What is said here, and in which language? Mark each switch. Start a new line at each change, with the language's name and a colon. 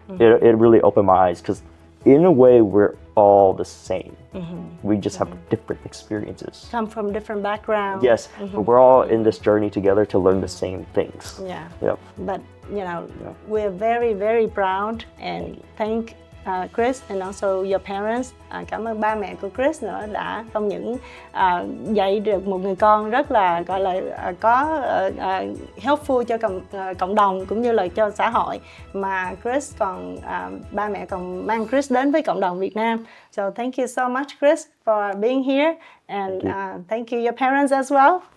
English: It really opened my eyes because in a way we're all the same. We just have different experiences. Come from different backgrounds. Yes, but we're all in this journey together to learn the same things. Yeah. Yep. But we're very, very proud and thank Chris and also your parents.
Vietnamese: Cảm ơn ba mẹ của Chris nữa đã không những dạy được một người con rất là gọi là có helpful cho cộng đồng cũng như là cho xã hội, mà Chris còn ba mẹ còn mang Chris đến với cộng đồng Việt Nam.
English: So thank you so much, Chris, for being here, and thank you your parents as well.